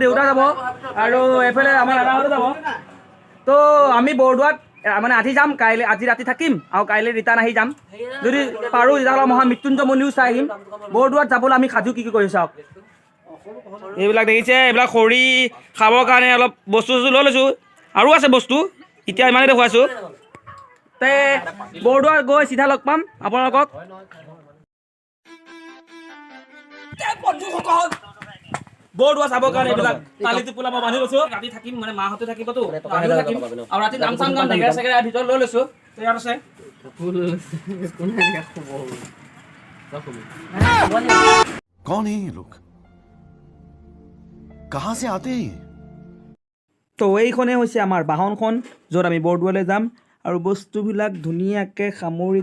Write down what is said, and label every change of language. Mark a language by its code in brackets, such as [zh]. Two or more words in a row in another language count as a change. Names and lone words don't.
[as] দেউতা যাব আৰু এইফালে আমাৰ দাদাহঁতো যাব তো আমি বৰদোৱাত মানে আজি যাম কাইলৈ আজি ৰাতি থাকিম আৰু কাইলৈ ৰিটাৰ্ণ আহি যাম যদি পাৰোঁ তেতিয়াহ'লে মহামৃত্যুঞ্জয় মন্দিৰো চাই আহিম বৰদোৱাত যাবলৈ আমি সাজু কি কৰি চাওক এইবিলাক দেখিছে এইবিলাক খৰি খাবৰ কাৰণে অলপ বস্তু চস্তু লৈ লৈছোঁ আৰু আছে বস্তু এতিয়া ইমানেই দেখুৱাইছোঁ তে বৰদোৱাত গৈ চিধা লগ পাম আপোনালোকক বৰদোৱা চাবৰ কাৰণে এইবিলাক কালি টোপোলা মই বান্ধি লৈছোঁ ৰাতি থাকিম মানে মাহঁতে থাকিবতো আমিও থাকিম আৰু ৰাতি নাম চাম গাম টেকেৰা চেকেৰা ভিতৰত লৈ লৈছোঁ তো ইয়াত আছে [hi] कौन है ये लोग कहाँ से आते हैं [as] তো এইখনেই হৈছে আমাৰ বাহনখন য'ত আমি বৰদোৱালৈ যাম আৰু বস্তুবিলাক ধুনীয়াকৈ সামৰি